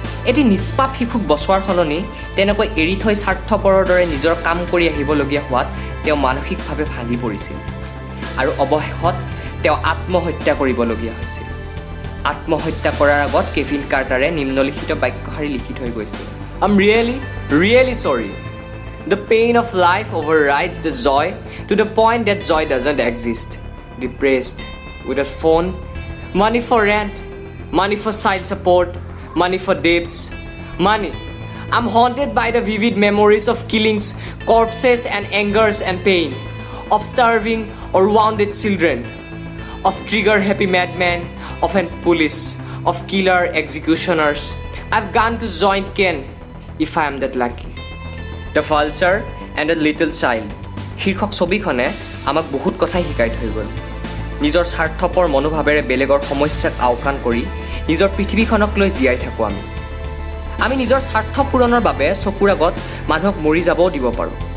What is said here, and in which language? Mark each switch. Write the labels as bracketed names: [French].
[Assamese] এটি নিষ্পাপ শিশুক বচোৱাৰ সলনি তেনেকৈ এৰি থৈ স্বাৰ্থপৰৰ দৰে নিজৰ কাম কৰি আহিবলগীয়া হোৱাত তেওঁ মানসিকভাৱে ভাগি পৰিছিল আৰু অৱশেষত তেওঁ আত্মহত্যা কৰিবলগীয়া হৈছিল। আত্মহত্যা কৰাৰ আগত কেভিন কাৰ্টাৰে নিম্নলিখিত বাক্যশাৰী লিখি থৈ গৈছিল। [English] I'm really sorry. The pain of life overrides the joy to the point that joy doesn't exist. Depressed, with a phone, money for rent, money for child support, money for debts, money. I'm haunted by the vivid memories of killings, corpses and angers and pain, of starving or wounded children, of trigger-happy madmen, of an police, of killer executioners. I've gone to join Ken if I am that lucky. [Assamese] The Vulture and a Little Child শীৰ্ষক ছবিখনে আমাক বহুত কথাই শিকাই থৈ গ'ল। নিজৰ স্বাৰ্থপৰ মনোভাৱেৰে বেলেগৰ সমস্যাক আওকাণ কৰি নিজৰ পৃথিৱীখনক লৈ জীয়াই থাকোঁ আমি নিজৰ স্বাৰ্থ পূৰণৰ বাবে চকুৰ আগত মানুহক মৰি যাবও দিব পাৰোঁ।